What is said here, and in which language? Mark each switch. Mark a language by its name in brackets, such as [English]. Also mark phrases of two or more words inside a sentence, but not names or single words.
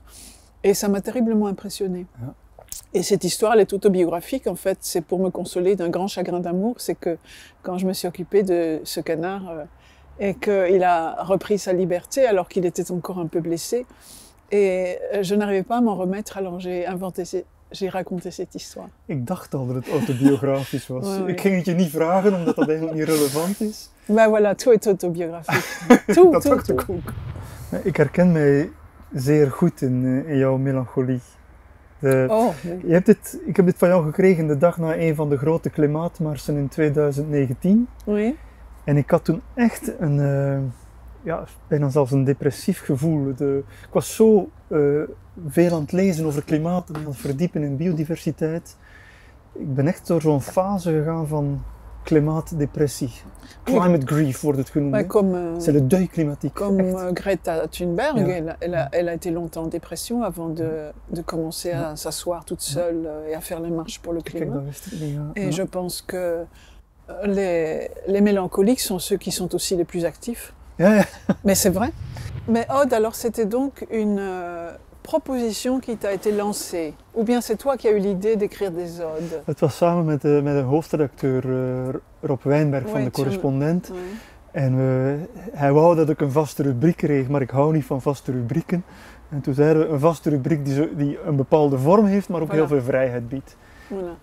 [French] Et ça m'a terriblement impressionnée. Et cette histoire, elle est autobiographique en fait, c'est pour me consoler d'un grand chagrin d'amour, c'est que quand je me suis occupée de ce canard et qu'il a repris sa liberté alors qu'il était encore un peu blessé, et je n'arrivais pas à m'en remettre, alors j'ai raconté cette histoire. [Dutch] Ik dacht al dat het autobiografisch was. [French] Ouais. [Dutch] Ik ging het je niet vragen, omdat dat eigenlijk niet relevant is. [French] Ben voilà, tout est autobiographique. Tout, [Dutch] Dat [French] tout, [Dutch] dacht ik [French] tout. [Dutch] ook. Ik herken mij zeer goed in jouw melancholie. [French] Oh, [Dutch] Ik heb dit van jou gekregen de dag na een van de grote klimaatmarsen in 2019. [French] oui. [Dutch] En ik had toen echt bijna zelfs een depressief gevoel. Ik was zo veel aan het lezen over klimaat en aan het verdiepen in biodiversiteit. Ik ben echt door zo'n fase gegaan van klimaatdepressie. [English] Climate grief [Dutch] wordt het genoemd. [French] Ouais, C'est le deuil climatique. comme Greta Thunberg, [Dutch] Ja. [French] elle a été longtemps en dépression avant de commencer à s'asseoir toute seule et à faire les marches pour le [Dutch] Kijk, [French] climat. [Dutch] dat wist ik niet. Ja. [French] Et je pense que les mélancoliques sont ceux qui sont aussi les plus actifs. [Dutch] Ja. [French] Mais c'est vrai. Mais Aude, alors c'était donc une proposition qui t'a été lancée? Ou bien c'est toi qui as eu l'idée d'écrire des odes? [Dutch] Het was samen met de hoofdredacteur Rob Wijnberg van [French] Oui, [Dutch] de Correspondent. [French] Oui. [Dutch] En hij wou dat ik een vaste rubriek kreeg, maar ik hou niet van vaste rubrieken. En toen zeiden we een vaste rubriek die een bepaalde vorm heeft, maar ook [French] Voilà. [Dutch] heel veel vrijheid biedt. [French] Voilà.